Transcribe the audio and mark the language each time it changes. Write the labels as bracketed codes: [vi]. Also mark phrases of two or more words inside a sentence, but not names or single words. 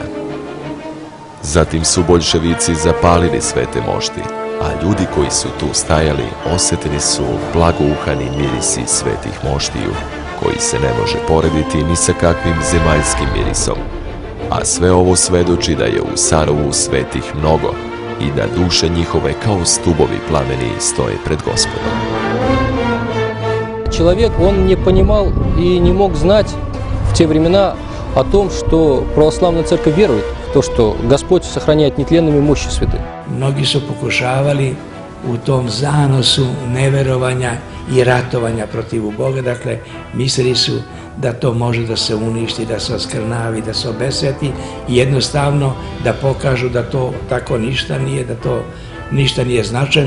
[sr] Zatim su boljševici zapalili svete mošti, a ljudi koji su tu stajali osetili su blagouhani mirisi svetih moštiju, koji se ne može porediti ni sa kakvim zemaljskim mirisom. A sve ovo svedoči da je u Sarovu svetih mnogo i da duše njihove kao stubovi plameni stoje pred Gospodom. [ru] Человек, он не понимал и не мог знать в те времена о том, что православная церковь верует в то, что Господь сохраняет нетленными мощи святых. [sr] Mnogi su pokušavali u tom zanosu neverovanja i ratovanja protiv Boga, dakle, mislili su da to može da se uništi, da se oskrnavi, da se obesveti i jednostavno da pokažu da to tako ništa nije, da to ništa nije značajno.